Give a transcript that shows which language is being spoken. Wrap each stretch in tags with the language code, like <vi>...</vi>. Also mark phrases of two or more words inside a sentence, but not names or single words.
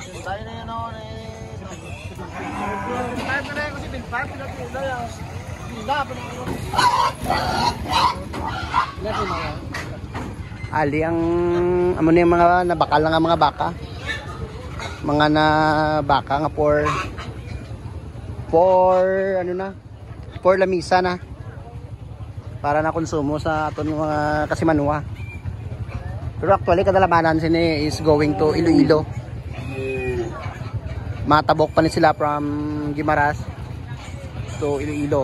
<hil>Ali ang amo ni mga nabakal nga mga baka. Mga na baka nga for lamisa na para na konsumo sa aton mga kasimanwa. Pero actually kadalabanan sini</hil> <en>is going to Iloilo.</en> <hil>Matabok pa ni sila</hil> <en>from Guimaras to Iloilo.</en>